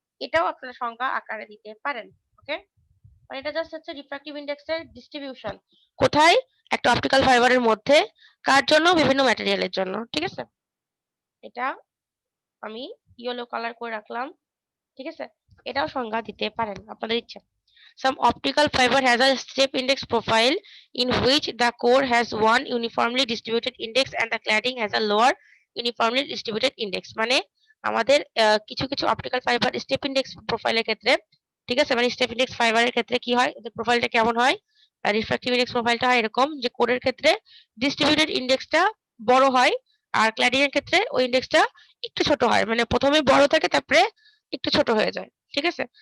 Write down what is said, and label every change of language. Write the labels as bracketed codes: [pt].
[bn] এটাও আপনারা সংখ্যা আকারে দিতে পারেন, ওকে। আর এটা জাস্ট হচ্ছে রিফ্র্যাক্টিভ ইন্ডেক্সের ডিস্ট্রিবিউশন কোথায়? একটা অপটিক্যাল ফাইবারের মধ্যে, কার জন্য? বিভিন্ন ম্যাটেরিয়ালের জন্য, ঠিক আছে। এটা আমি ইয়েলো কালার করে রাখলাম, ঠিক আছে। এটাও সংজ্ঞা দিতে পারেন আপনাদের ইচ্ছা। [en] Some optical fiber has a step index profile in which the core has one uniformly distributed index and the cladding has a lower uniformly distributed index। [bn] মানে আমাদের কিছু কিছু অপটিক্যাল ফাইবার স্টেপ ইন্ডেক্স প্রোফাইলের ক্ষেত্রে, ঠিক আছে, মানে স্টেপ ইন্ডেক্স ফাইবারের ক্ষেত্রে কি হয়, এদের প্রোফাইলটা কেমন হয়? রিফ্র্যাক্টিভ ইন্ডেক্স প্রোফাইলটা হয় এরকম যে কোরের ক্ষেত্রে ডিস্ট্রিবিউটেড ইন্ডেক্সটা বড় হয়, আর ক্ল্যাডিং এর ক্ষেত্রে ওই ইন্ডেক্সটা একটু ছোট হয়, মানে প্রথমে বড় থাকে তারপরে একটু ছোট হয়ে যায়, ঠিক আছে।